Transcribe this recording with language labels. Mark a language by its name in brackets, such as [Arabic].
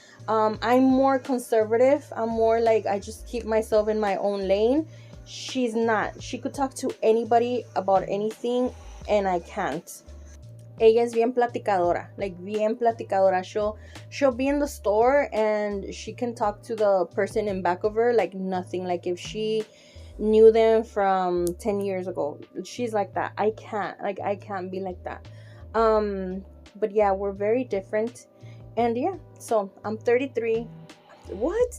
[English] I'm more conservative. I'm more like, I just keep myself in my own lane. She's not. She could talk to anybody about anything, and I can't. [Spanish] Ella es bien platicadora, [English] like [Spanish] bien platicadora. [English] She'll be in the store and she can talk to the person in back of her like nothing. Like if she knew them from 10 years ago, she's like that. I can't be like that. But yeah, we're very different. And yeah, so I'm 33. What?